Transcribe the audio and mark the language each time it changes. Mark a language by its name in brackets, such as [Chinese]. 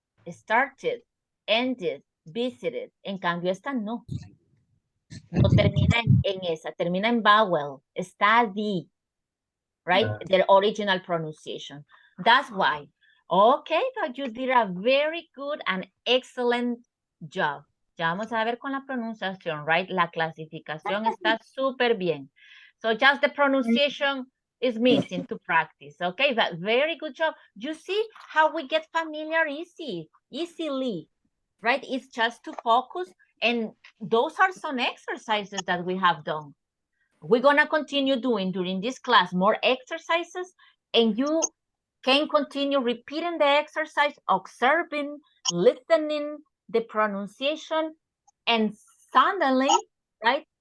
[Spanish] Started, ended, visited. En cambio, esta no. No termina en esa, termina en vowel, study, right? [English] Their original pronunciation. That's why. Okay, but you did a very good and excellent job. [Spanish] Ya vamos a ver con la pronunciación, right? La clasificación está súper bien. [English] So just the pronunciation is missing to practice. Okay, but very good job. You see how we get familiar easily, right? It's just to focus, and those are some exercises that we have done. We're gonna continue doing during this class more exercises, and you can continue repeating the exercise, observing, listening, the pronunciation, and suddenly, right?